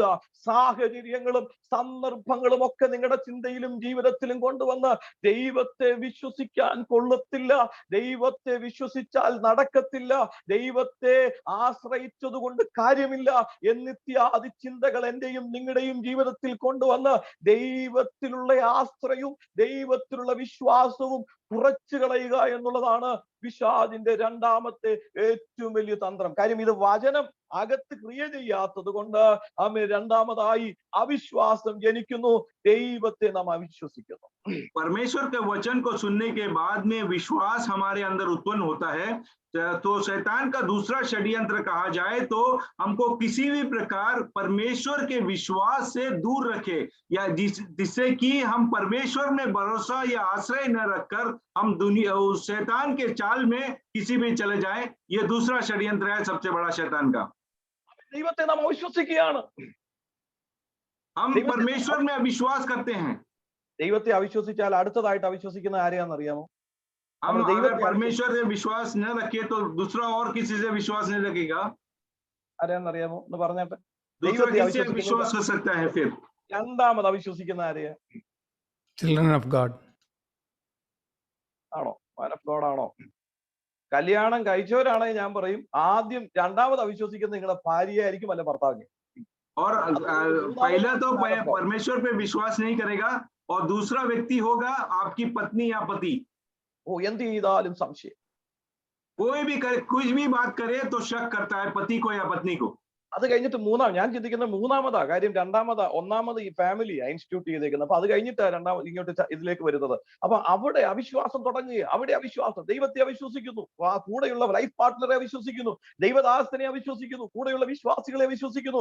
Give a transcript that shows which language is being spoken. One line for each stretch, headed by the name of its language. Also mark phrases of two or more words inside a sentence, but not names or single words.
Malayalam: സാഹചര്യങ്ങളും സന്ദർഭങ്ങളും ഒക്കെ നിങ്ങളുടെ ചിന്തയിലും ജീവിതത്തിലും കൊണ്ടുവന്ന് ദൈവത്തെ വിശ്വസിക്കാൻ കൊള്ളത്തില്ല, ദൈവത്തെ വിശ്വസിച്ചാൽ നടക്കത്തില്ല, ദൈവത്തെ ആശ്രയിച്ചത് കൊണ്ട് കാര്യമില്ല എന്നിത്യാദി ചിന്തകൾ എന്റെയും നിങ്ങളുടെയും ജീവിതത്തിൽ കൊണ്ടുവന്ന് ദൈവത്തിലുള്ള ആശ്രയവും ദൈവത്തിലുള്ള വിശ്വാസവും കുറച്ചു കളയുക എന്നുള്ളതാണ് പിശാചിന്റെ രണ്ടാമത്തെ ഏറ്റവും വലിയ തന്ത്രം. കാര്യം ഇത് വചനം അകത്ത് ക്രിയ ചെയ്യാത്തത് കൊണ്ട് രണ്ടാമതായി അവിശ്വാസം ജനിക്കുന്നു, ദൈവത്തെ നാം അവിശ്വസിക്കുന്നു.
Hindi: परमेश्वर के वचन को सुनने के बाद में विश्वास हमारे अंदर उत्पन्न होता है। तो शैतान का दूसरा षड्यंत्र कहा जाए तो हमको किसी भी प्रकार परमेश्वर के विश्वास से दूर रखे, या जिससे कि हम परमेश्वर में भरोसा या आश्रय न रखकर हम दुनिया उस शैतान के चाल में किसी भी चले जाए। ये दूसरा षड्यंत्र है सबसे बड़ा शैतान का।
Malayalam: ദൈവത്തെ നാം അവിശ്വസിക്കുകയാണ്.
Hindi: हम परमेश्वर में अविश्वास करते हैं।
Malayalam: ദൈവത്തെ അവിശ്വസിച്ചാൽ അടുത്തതായിട്ട് അവിശ്വസിക്കുന്ന ആരെയാണെന്നറിയാമോ?
Hindi: हम अगर परमेश्वर से विश्वास न रखे तो दूसरा और किसी से विश्वास नहीं रखेगा।
Malayalam: ആരെയാണെന്നറിയാമോ? എന്ന് പറഞ്ഞാൽ
Hindi: दूसरा किससे विश्वास कर सकता है फिर?
Malayalam: രണ്ടാമത് അവിശ്വസിക്കുന്ന ആരെയാ?
English: Children of God.
Malayalam: ആണോ?
English: Man of God
Malayalam: ആണോ? കല്യാണം കഴിച്ചവരാണെങ്കിൽ ഞാൻ പറയും ആദ്യം രണ്ടാമത് അവിശ്വസിക്കുന്ന നിങ്ങളുടെ ഭാര്യയായിരിക്കും, അല്ല ഭർത്താവിനെ.
Hindi: और पहला तो परमेश्वर पे विश्वास नहीं करेगा और दूसरा व्यक्ति होगा आपकी पत्नी या पति।
Malayalam: ഓ, എന്ത് ചെയ്താലും സംശയം.
Hindi: कोई भी करे, कुछ भी बात करे तो शक करता है पति को या पत्नी को।
Malayalam: അത് കഴിഞ്ഞിട്ട് ഞാൻ ചിന്തിക്കുന്ന മൂന്നാമതാ കാര്യം. ഒന്നാമത് ഈ
English: family institute
Malayalam: ചെയ്തേക്കുന്നത്. അപ്പൊ അത് കഴിഞ്ഞിട്ട് രണ്ടാമത് ഇങ്ങോട്ട് ഇതിലേക്ക് വരുന്നത്. അപ്പൊ അവിടെ അവിശ്വാസം തുടങ്ങുക. അവിടെ അവിശ്വാസം. ദൈവത്തെ അവിശ്വസിക്കുന്നു, കൂടെയുള്ള
English: life partner
Malayalam: അവിശ്വസിക്കുന്നു, ദൈവദാസനെ അവിശ്വസിക്കുന്നു, കൂടെയുള്ള വിശ്വാസികളെ വിശ്വസിക്കുന്നു.